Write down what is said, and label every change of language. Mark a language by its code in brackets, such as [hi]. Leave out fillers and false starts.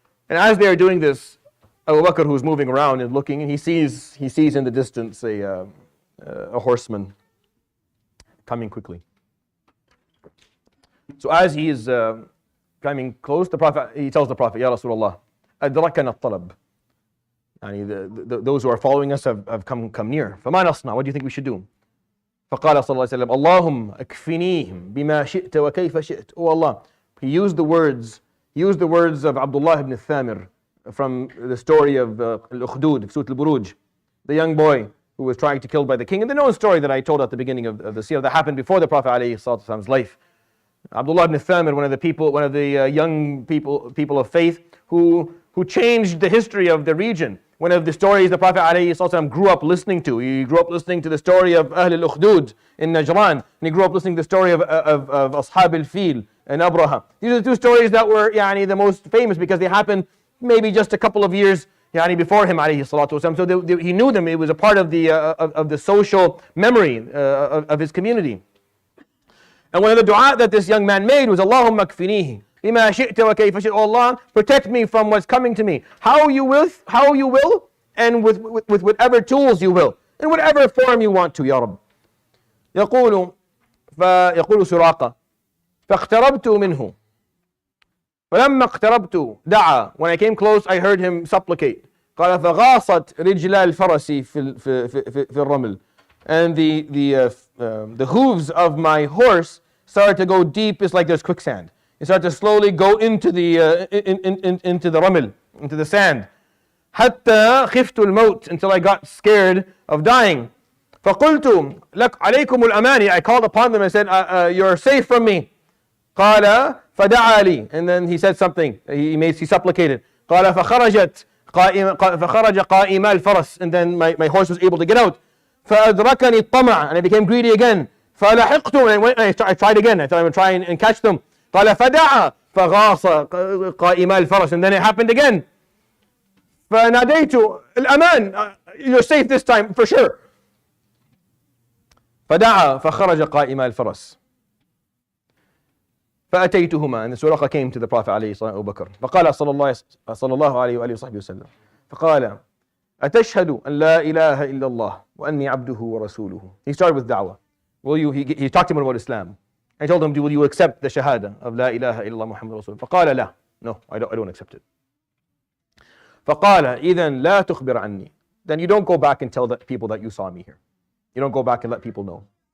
[en] And as they are doing this, Abu Bakr, who's moving around and looking, and he sees in the distance a horseman coming quickly. So as he is coming close, he tells the Prophet, Ya Rasulullah, [ar] أدركنا الطلب. [en] Those who are following us have come near. [ar] فما نصنع? [en] What do you think we should do? [ar] فقال صلى الله عليه وسلم اللهم اكفنيهم بما شئت وكيف شئت. [en] Oh Allah, he used the words of Abdullah ibn Thamir from the story of Al-Ukhdud, Surah Al-Buruj, the young boy who was trying to kill by the king, and the known story that I told at the beginning of the seerah that happened before the Prophet ﷺ's life. Abdullah ibn Thamir, one of the young people of faith who changed the history of the region. One of the stories the Prophet ﷺ grew up listening to. He grew up listening to the story of Ahl al-Ukhdud in Najran, and he grew up listening to the story of Ashab al-Fil and Abraha. These are the two stories that were the most famous because they happened maybe just a couple of years before him ﷺ. So he knew them. It was a part of the social memory of his community. And one of the dua that this young man made was [ar] Allahumma kfinihi bima shi'ta wa kayfa shi'ta. [en] Allah, protect me from what's coming to me. How you will, and with whatever tools you will, in whatever form you want to, Ya Rabb. [ar] يقول سراقة فاقتربت منه فلما اقتربت دعا. [en] When I came close, I heard him supplicate. [ar] قال فغاصت رجلا الفرس في الرمل. [en] And the hooves of my horse started to go deep. It's like there's quicksand. It started to slowly go into the ramil, into the sand. [ar] حتى خفت الموت, [en] until I got scared of dying. [ar] فقلت لك عليكم الأماني. [en] I called upon them and said, you're safe from me. [ar] قال فدعا لي. [en] And then he said something. He supplicated. [ar] قال فخرجت فخرج قائم الفرس, [en] and then my horse was able to get out. [ar] فأدركني الطمع, [en] and I became greedy again. [ar] فلحقته, [en] and I tried again. I thought I would try and catch them. [ar] قال فدعا فغاص قائم الفرس, [en] and then it happened again. [ar] فناديت الأمان, [en] you're safe this time for sure. [ar] فدعا فخرج قائم الفرس. فأتيتهما, [en] and the Suraqah came to the Prophet عليه الصلاة والسلام, Abu Bakr. [ar] فقال صلى الله عليه وآله وصحبه وسلم, فقال أتشهد أن لا إله إلا الله وأني عبده ورسوله. [en] He started with da'wah. He talked to him about Islam. I told him, will you accept the shahada of [ar] لا إله إلا الله محمد رسول الله? فقال لا, [en] no, I don't accept it. [ar] فقال إذن لا تخبر عني. [en] Then you don't go back and tell the people that you saw me here. You don't go back and let people know.